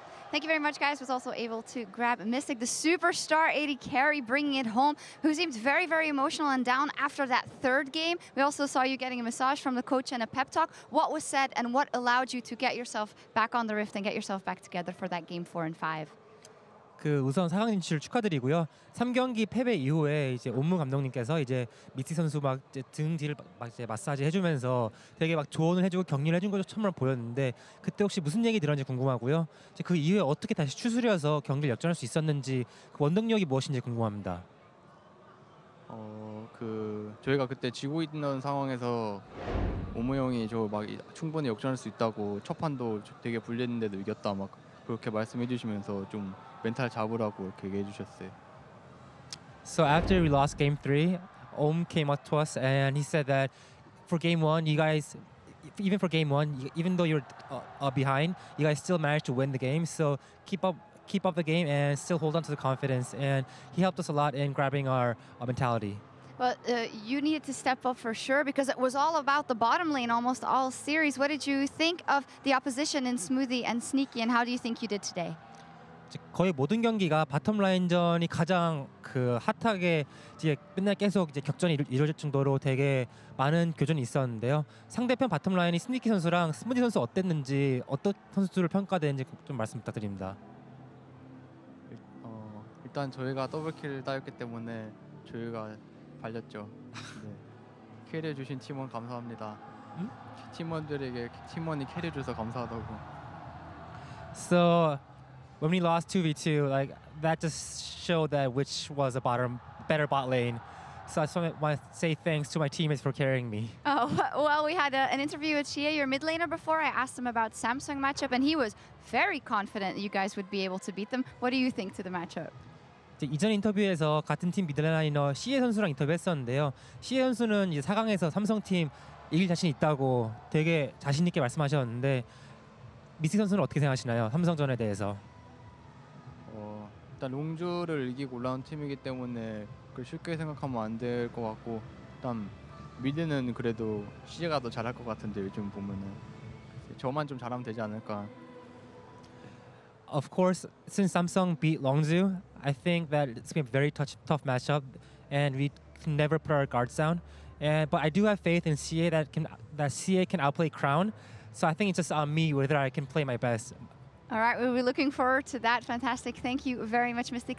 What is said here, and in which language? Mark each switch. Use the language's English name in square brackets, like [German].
[English] Thank you very much, guys. Was also able to grab Mystic, the superstar 80 carry, bringing it home, who seemed very, very emotional and down after that third game. We also saw you getting a massage from the coach and a pep talk. What was said and what allowed you to get yourself back on the Rift and get yourself back together for that Game 4 and 5? [Korean] 우선 4강 진출 축하드리고요. 3경기 패배 이후에 이제 옴무 감독님께서 이제 미티 선수 막 등 뒤를 막 이제 마사지 해주면서 되게 막 조언을 해주고 격려를 해준 것도 처음으로 보였는데 그때 혹시 무슨 얘기 들었는지 궁금하고요. 이제 그 이후에 어떻게 다시 추스려서 경기를 역전할 수 있었는지 그 원동력이 무엇인지 궁금합니다. 저희가 그때 지고 있는 상황에서 오무 형이 저 막 충분히 역전할 수 있다고 첫 판도 되게 불리했는데도 이겼다 막 그렇게 말씀해 주시면서 좀 멘탈 잡으라고 이렇게 얘기해 주셨어요. [English] So after we lost Game 3, Om came up to us and he said that for Game 1, you guys, even for Game 1, even though you're behind, you guys still managed to win the game. So keep up the game and still hold on to the confidence. And he helped us a lot in grabbing our mentality. Well, you needed to step up for sure because it was all about the bottom lane almost all series. What did you think of the opposition in Smoothie and Sneaky, and how do you think you did today? [Korean] 거의 모든 경기가 바텀 라인전이 가장 그 핫하게 이제 맨날 계속 이제 격전이 이루어질 정도로 되게 많은 교전이 있었는데요. 상대편 바텀 라인이 스니키 선수랑 스무디 선수 어땠는지 어떤 선수들을 평가되는지 좀 말씀 부탁드립니다. 일단 저희가 더블킬 따였기 때문에 저희가 발렸죠. 네. 캐리해 주신 팀원 감사합니다. 팀원들에게 팀원이 캐리해 줘서 감사하다고. [English] So when we lost 2v2, like that just showed that which was a better bot lane. So I just want to say thanks to my teammates for carrying me. Oh, well, we had an interview with Shia, your mid laner, before. I asked him about Samsung matchup, and he was very confident you guys would be able to beat them. What do you think to the matchup? [Korean] 이전 인터뷰에서 같은 팀 미드라이너 시에 선수랑 인터뷰했었는데요. 시에 선수는 이제 4강에서 삼성팀 이길 자신 있다고 되게 자신 있게 말씀하셨는데 미스 선수는 어떻게 생각하시나요? 삼성전에 대해서? 일단 롱주를 이기고 올라온 팀이기 때문에 그걸 쉽게 생각하면 안 될 것 같고 일단 미드는 그래도 시제가 더 잘할 것 같은데 요즘 보면은 저만 좀 잘하면 되지 않을까. [English] Of course, since Samsung beat Longzhu, I think that it's going to be a very tough matchup, and we can never put our guards down. But I do have faith in CA that CA can outplay Crown. So I think it's just on me whether I can play my best. All right, we'll be looking forward to that. Fantastic. Thank you very much, Mystic.